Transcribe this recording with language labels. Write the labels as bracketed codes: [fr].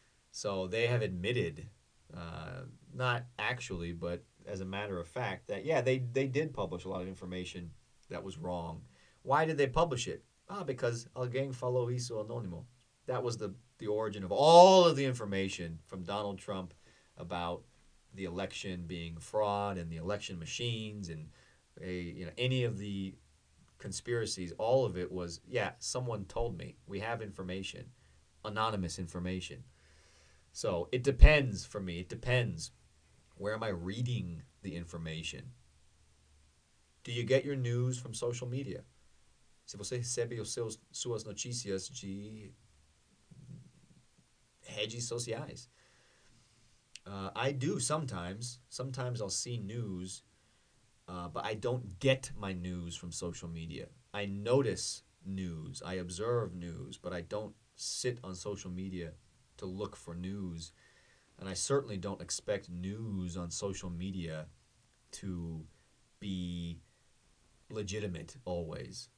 [en] So they have admitted, not actually, but as a matter of fact, that, yeah, they did publish a lot of information that was wrong. Why did they publish it? Because [pt] alguém falou isso anônimo. [en] That was the origin of all of the information from Donald Trump about the election being fraud and the election machines and any of the conspiracies. All of it was, yeah, someone told me. We have information, anonymous information. So it depends for me. It depends. Where am I reading the information? Do you get your news from social media? [pt] Se você recebe suas notícias de redes sociais. [en] I do sometimes. Sometimes I'll see news, but I don't get my news from social media. I notice news. I observe news, but I don't sit on social media to look for news. And I certainly don't expect news on social media to be legitimate always.